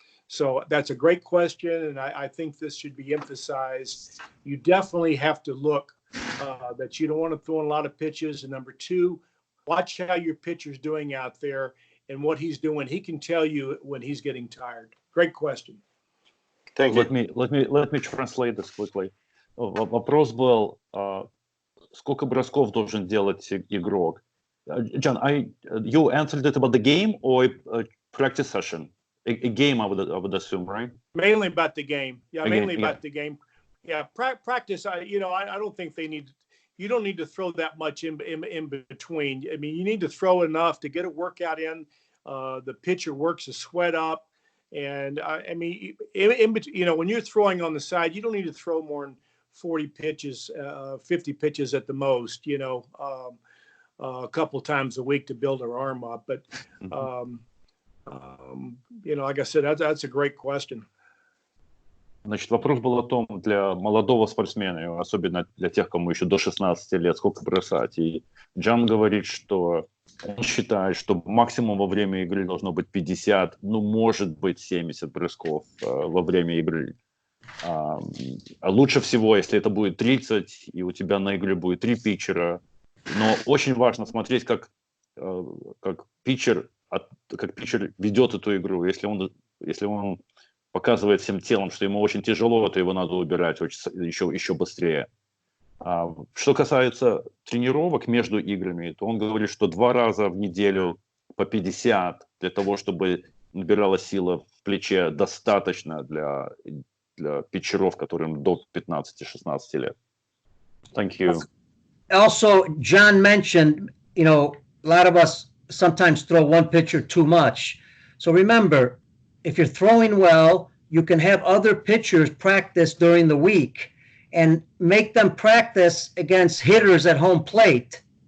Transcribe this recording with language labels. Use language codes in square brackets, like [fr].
[en] So that's a great question, and I think this should be emphasized. You definitely have to look that you don't want to throw in a lot of pitches. And number two, watch how your pitcher's doing out there and what he's doing. He can tell you when he's getting tired. Great question. Thank you. Let me translate this quickly. [ru] Вопрос был, сколько бросков должен делать игрок? [en] John, you answered it about the game or a practice session? A game, I would assume, right? Mainly about the game. Yeah, About the game. Yeah, practice. I don't think you don't need to throw that much in between. I mean, you need to throw enough to get a workout in. The pitcher works the sweat up. And I mean, when you're throwing on the side, you don't need to throw more than 40 pitches, 50 pitches at the most, a couple times a week to build our arm up. But, like I said, that's a great question. [ru] Значит, вопрос был о том, для молодого спортсмена, особенно для тех, кому еще до 16 лет, сколько бросать. И Джан говорит, что он считает, что максимум во время игры должно быть 50, может быть 70 брызгов во время игры. А лучше всего, если это будет 30, и у тебя на игре будет 3 питчера. Но очень важно смотреть, как питчер ведет эту игру. Если он показывает всем телом, что ему очень тяжело, то его надо убирать еще быстрее. Что касается тренировок между играми, то он говорит, что 2 раза в неделю по 50 для того, чтобы набирала сила в плече, достаточно для питчеров, которым до 15-16 лет. [en] Thank you. Also, John mentioned, you know, a lot of us sometimes throw one pitcher too much. So remember, if you're throwing well, you can have other pitchers practice during the week and make them practice against hitters at home plate.